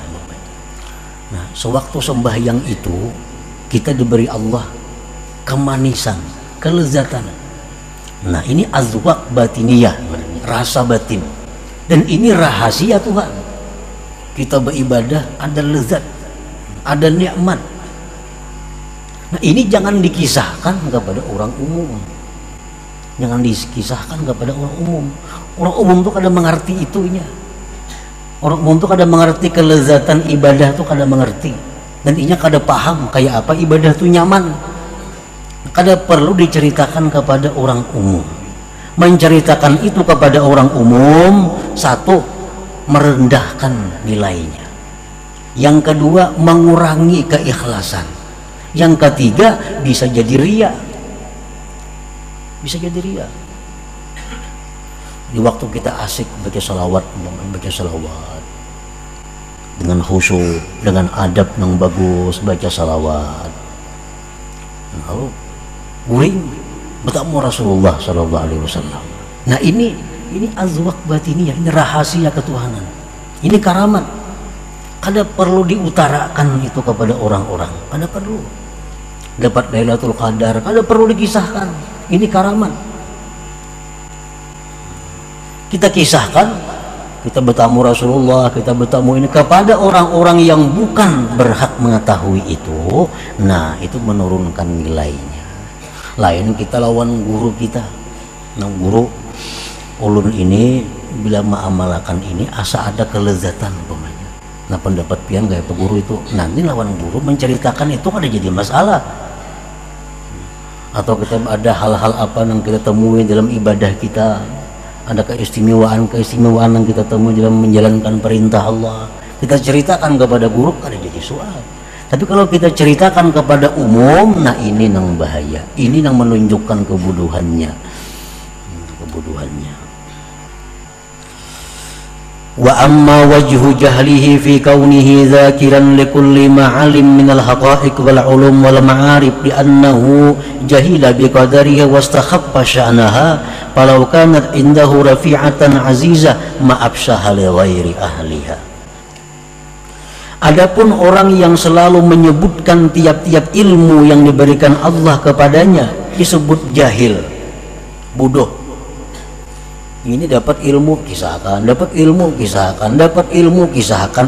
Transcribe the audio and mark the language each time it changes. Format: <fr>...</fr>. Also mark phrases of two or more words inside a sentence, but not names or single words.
<id>Nah, sewaktu sembahyang itu kita diberi Allah kemanisan, kelezatan. Nah, ini</id> <ar>أذواق باطنية,</ar> <id>rasa batin, dan ini rahasia Tuhan. Kita beribadah ada lezat, ada nikmat. Nah, ini jangan dikisahkan kepada orang umum, jangan dikisahkan kepada orang umum.</id> <bjn>Orang umum tuh kada mengerti itunya. Orang umum tuh kada mengerti kelezatan ibadah tuh, kada mengerti, dan inya kada paham kayak apa ibadah tuh nyaman.</bjn> <id>Kada perlu diceritakan kepada orang umum. Menceritakan itu kepada orang umum, satu, merendahkan nilainya. Yang kedua, mengurangi keikhlasan. Yang ketiga, bisa jadi riya. Bisa jadi riya. Di waktu kita asik baca salawat, dengan khusyuk, dengan adab yang bagus baca salawat, lalu guring bertemu Rasulullah</id> <ar>صلى الله عليه وسلم.</ar> <id>Nah, ini</id> <ar>أذواق باطنية,</ar> <id>ini rahasia ketuhanan, ini karamat. Kada perlu diutarakan itu kepada orang-orang, kada perlu. Dapat Lailatul Qadar, kada perlu dikisahkan, ini karamat. Kita kisahkan, kita bertamu Rasulullah, kita bertamu ini kepada orang-orang yang bukan berhak mengetahui itu. Nah, itu menurunkan nilainya.</id> <bjn>Lain kita lawan guru kita, nah guru ulun ini bila mengamalkan ini asa ada kelezatan umpamanya. Nah, pendapat pian gaya guru itu nanti lawan guru menceritakan itu ada jadi masalah.</bjn> <id>Atau kita ada hal-hal apa yang kita temui dalam ibadah kita, ada keistimewaan yang kita temui dalam menjalankan perintah Allah, kita ceritakan kepada guru, ada jadi soal. Tapi kalau kita ceritakan kepada umum, nah ini yang bahaya, ini yang menunjukkan kebodohannya.</id> <ar>وأما وجه جهله في كونه ذاكرا لكل ما علم من الحقائق والعلوم والمعارف لأنه جهل بقدرها واستخف شأنها فلو كانت عنده رفيعة عزيزة ما أبداها لغير أهلها.</ar> <id>Adapun orang yang selalu menyebutkan tiap-tiap ilmu yang diberikan Allah kepadanya disebut jahil, bodoh. Ini dapat ilmu kisahkan, dapat ilmu kisahkan, dapat ilmu kisahkan.</id>